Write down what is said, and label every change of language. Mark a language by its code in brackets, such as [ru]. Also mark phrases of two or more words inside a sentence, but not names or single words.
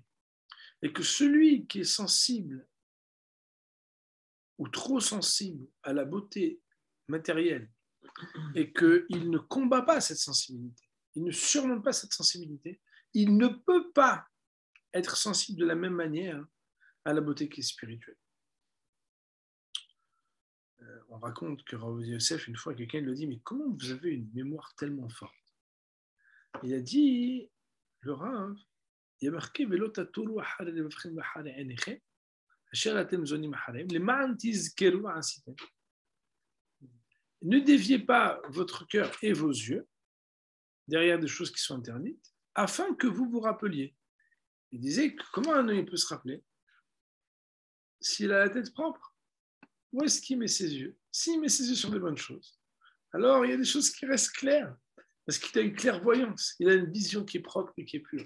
[fr] Et que celui qui est sensible ou trop sensible à la beauté matérielle et qu'il ne combat pas cette sensibilité, il ne surmonte pas cette sensibilité, il ne peut pas être sensible de la même manière à la beauté qui est spirituelle. On raconte que Rav Yosef, une fois, quelqu'un lui dit « Mais comment vous avez une mémoire tellement forte ?» Il a dit, le Rav, il y a marqué « [he] ולא תתורו אחרי לבבכם ואחרי עיניכם אשר אתם זונים אחריהם למען תזכרו עשיתם. [fr] » Ne déviez pas votre cœur et vos yeux derrière des choses qui sont interdites, afin que vous vous rappeliez. Il disait que comment un homme peut se rappeler s'il a la tête propre? Où est-ce qu'il met ses yeux? S'il met ses yeux sur des bonnes choses, alors il y a des choses qui restent claires, parce qu'il a une clairvoyance, il a une vision qui est propre et qui est pure.